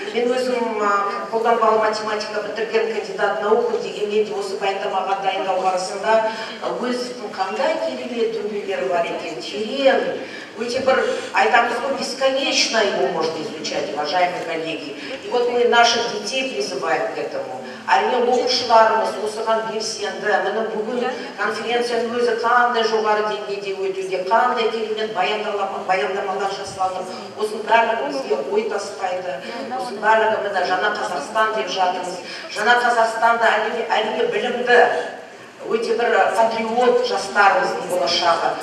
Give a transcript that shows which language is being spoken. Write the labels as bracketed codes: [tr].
[kk] Мен өзім қолданбалы математика бітірген [ru] кандидат наука [kk] дегенмен де осы баяндамаға дайындау барысында Әуезовтың қандай керемет дүниелері бар екен, терең, өте бір, айтамыз ғой, [ru] бесконечно его можно изучать, уважаемые коллеги. И вот мы наших детей призываем к этому. [kk] Әрине оқушыларымыз осыған белсенді, бүгін конференцияның өзі қандай жоғары деңгейде өтуде, қандай керемет баяндамалар жасалып, осының барлығы бізге ой тастайды, осының барлығы жаңа Қазақстан деп жатырмыз. Жаңа Қазақстанда әрине білімді, өте бір патриот жастарымыздың болашағы.